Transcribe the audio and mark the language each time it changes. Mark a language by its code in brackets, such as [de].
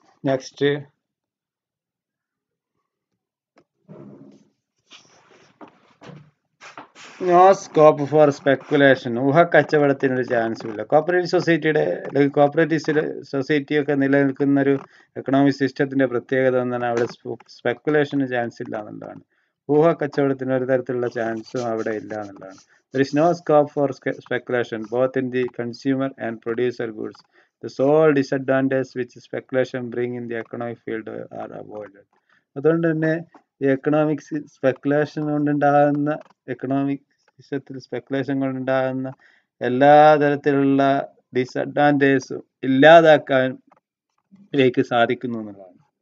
[en] Next, no scope for speculation. [ml] ഊഹക്കച്ചവടത്തിനൊരു ചാൻസും ഇല്ല. Cooperative സൊസൈറ്റിയുടെ അല്ലെങ്കിൽ കോപ്പറേറ്റീവ് സൊസൈറ്റിയൊക്കെ നിലനിൽക്കുന്ന ഒരു എക്കണോമിക് സിസ്റ്റത്തിന്റെ പ്രത്യേകത എന്നാണ് അവിടെ സ്പെക്കുലേഷന് ചാൻസ് ഇല്ല എന്നുള്ളതാണ്. ഊഹക്കച്ചവടത്തിന് ഒരു തരത്തിലുള്ള ചാൻസും അവിടെ ഇല്ല എന്നുള്ളതാണ്. [en] There is no scope for speculation both in the consumer and producer goods. The sole disadvantages which speculation bring in the economic field are avoided. [ml] അതുകൊണ്ട് തന്നെ ഈ എക്കണോമിക്സ് സ്പെക്കുലേഷൻ കൊണ്ടുണ്ടാകുന്ന, എക്കണോമിക് സിസ്റ്റത്തിൽ സ്പെക്കുലേഷൻ കൊണ്ടുണ്ടാകുന്ന എല്ലാ തരത്തിലുള്ള ഡിസഡ്വാൻറ്റേജസും ഇല്ലാതാക്കാനിലേക്ക് സാധിക്കുന്നു എന്നുള്ളതാണ്.